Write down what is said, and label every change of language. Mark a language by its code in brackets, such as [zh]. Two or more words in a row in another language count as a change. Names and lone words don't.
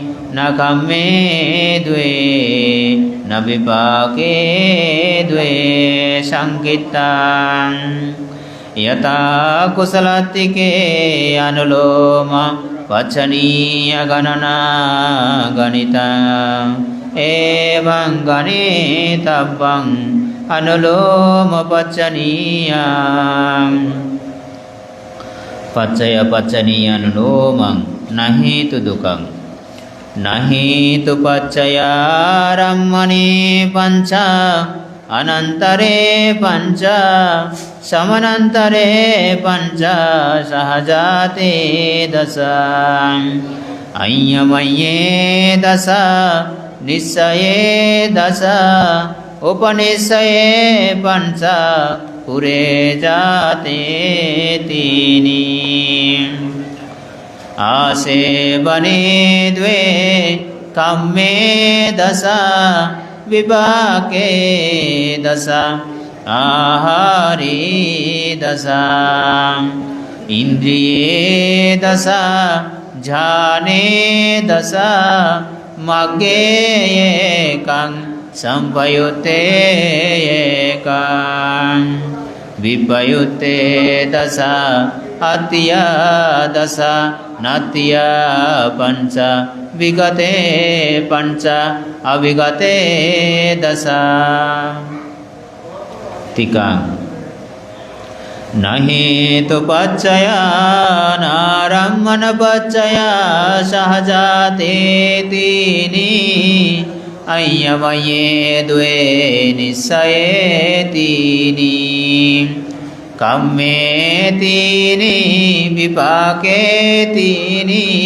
[pi] na kamme dve na vipake dve sankitang yata kusalatike anuloma paccaniya ganana ganita evang ganitabbang anuloma paccaniya paccaya paccaniya anulomang nahi tu dukang nahi tu paccaya rammani panca anantare panca samanantare panca sahajate dasa ayyamaye dasa nissaye dasa upanissaye panca pure jate tini asevane dve kamme dasa vipake dasa ahari dasa indriye dasa jhane dasa magge ekang sampayute ekang vipayute dasa atya dasa natya panca vigate panca avigate dasa tikang nahi tu paccaya narammana paccaya sahajate tini අය්‍යමයේ ද්වේ නිස්සයේතිනි කම්මේතිනි විපාකේතිනි